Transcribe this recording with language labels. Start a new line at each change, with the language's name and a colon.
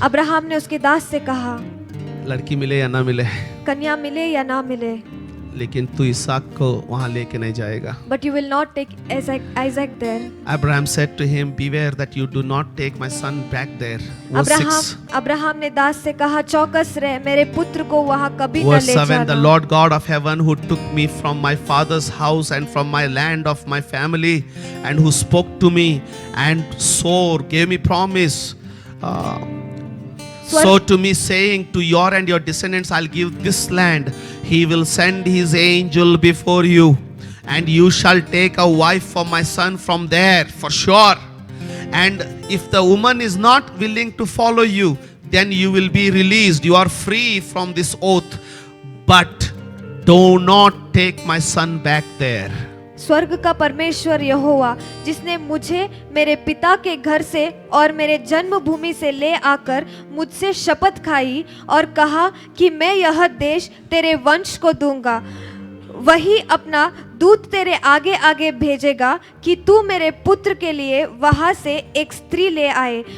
Hindi: Abraham ने उसके दास से कहा, लड़की मिले या ना मिले, कन्या मिले या ना मिले, लेकिन तू इसहाक को वहां लेके नहीं जाएगा।
English: but you will not take Isaac there. Abraham said to him, beware that you do not take my son back there. Verse 6.
Hindi: Abraham ने दास से कहा, चौकस रह, मेरे पुत्र को वहां कभी न
English: Verse
Hindi: ले
English: 7, the
Hindi: जाना।
English: Lord God of heaven who took me from my father's house and from my land of my family and who spoke to me and swore, gave me promise, so to me saying, to your and your descendants I'll give this land. He will send his angel before you and you shall take a wife for my son from there for sure. And if the woman is not willing to follow you, then you will be released. You are free from this oath. But do not take my son back there.
Hindi: स्वर्ग का परमेश्वर यहोवा, जिसने मुझे मेरे पिता के घर से और मेरे जन्मभूमि से ले आकर मुझसे शपथ खाई और कहा कि मैं यह देश तेरे वंश को दूंगा, वही अपना दूत तेरे आगे आगे भेजेगा कि तू मेरे पुत्र के लिए वहां से एक स्त्री ले आए।